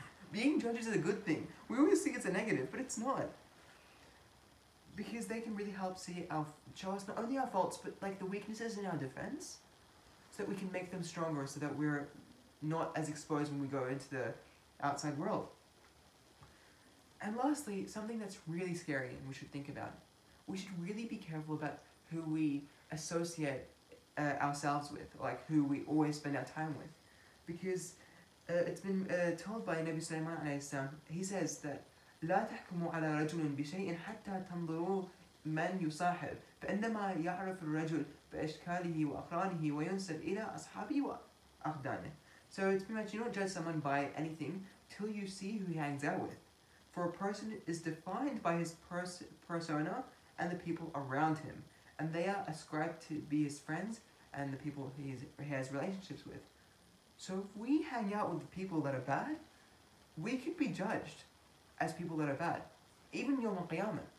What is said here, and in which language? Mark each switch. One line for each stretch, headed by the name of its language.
English: Being judged is a good thing. We always think it's a negative, but it's not. Because they can really help show us not only our faults, but the weaknesses in our defense, so that we can make them stronger, so that we're not as exposed when we go into the outside world. And lastly, something that's really scary and we should think about. We should really be careful about who we associate ourselves with, who we always spend our time with. Because it's been told by Nabi Sulaiman alayhi salam, he says that
Arabic: لا تحكموا على رجل بشيء حتى تنظروا من يصاحب فإنما يعرف الرجل بأشكاله وأقرانه وينسب إلى أصحابه وأقدانه.
English: So it's pretty much, you don't judge someone by anything till you see who he hangs out with. For a person is defined by his persona and the people around him, and they are ascribed to be his friends and the people he has relationships with. So if we hang out with the people that are bad, we could be judged as people that are bad, even Yawm al-Qiyamah.